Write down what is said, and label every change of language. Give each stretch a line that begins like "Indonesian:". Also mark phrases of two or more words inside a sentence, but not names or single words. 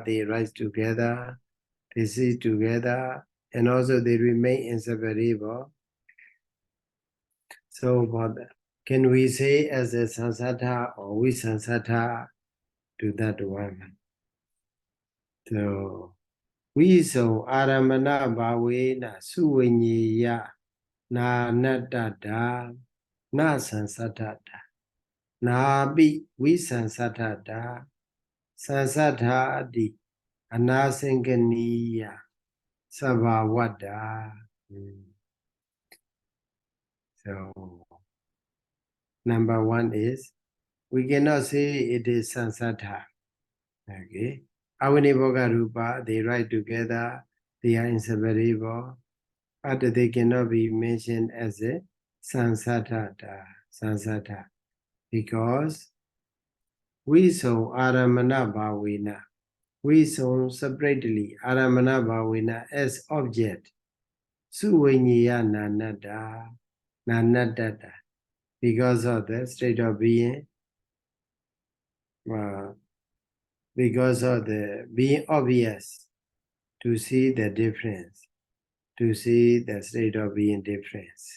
English: They rise together, they see together, and also they remain inseparable. So what can we say as a sansata or visansata to that one?
Pali: So viso aramana bhavena suvinyeya na nattata na sansatata. Nabi visansatata sansatati anasaṅgaṇīya sabhavada.
English: So number 1 is we cannot say it is sansata. Okay.
Pali: Awiniboga Rupa,
English: they ride together, they are inseparable, but they cannot be mentioned as a sansata, because we saw
Pali: aramana bhavena.
English: We saw separately
Pali: aramana bhavena
English: as object.
Pali: Suvinyeya nanadata.
English: Because of the state of being, because of the being obvious to see the difference, to see the state of being difference.